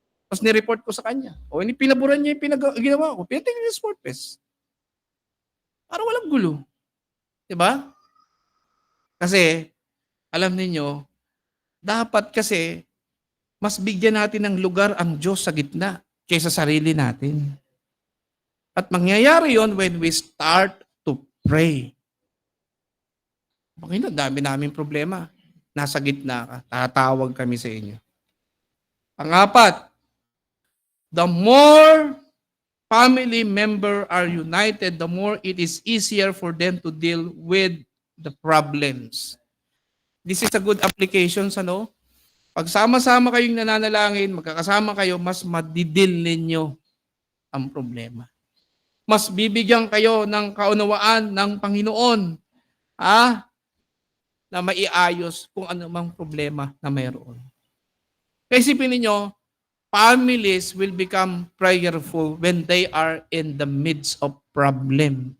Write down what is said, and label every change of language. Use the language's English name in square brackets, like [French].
[Filipino] Tapos ni-report ko sa kanya. Pinaburan niya yung ginawa ko. Pinatigil yung sport fest. Para walang gulo. Diba? Kasi, alam niyo, dapat kasi, mas bigyan natin ng lugar ang Diyos sa gitna kaysa sarili natin. At mangyayari yon [English] when we start to pray. [Filipino] Panginoon, dami namin problema. Nasa gitna ka. Tatawag kami sa inyo. [English] Pang-apat, the more family member are united, the more it is easier for them to deal with the problems. This is a good application [Filipino] sa Pag sama-sama kayong nananalangin, magkakasama kayo, mas madidil ninyo ang problema. Mas bibigyan kayo ng kaunawaan ng Panginoon na maiayos kung ano mang problema na mayroon. Kaya isipin ninyo, [English] families will become prayerful when they are in the midst of problem.